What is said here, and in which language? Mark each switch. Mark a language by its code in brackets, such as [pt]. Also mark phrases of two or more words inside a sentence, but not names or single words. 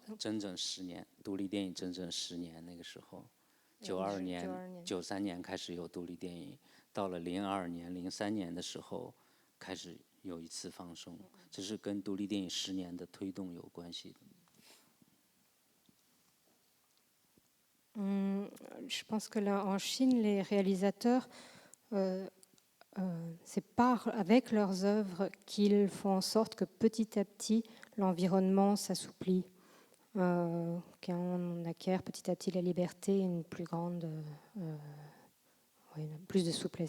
[zh] 整整10年，独立电影整整10年，那个时候，92年、93年开始有独立电影。到了02年、03年的时候，开始有一次放松，这是跟独立电影10年的推动有关系的。 [fr] je pense que là, en Chine, les réalisateurs, c'est avec leurs œuvres qu'ils font en sorte que petit à petit, l'environnement s'assouplit, qu'on acquiert petit à petit la liberté, une plus grande, plus de souplesse.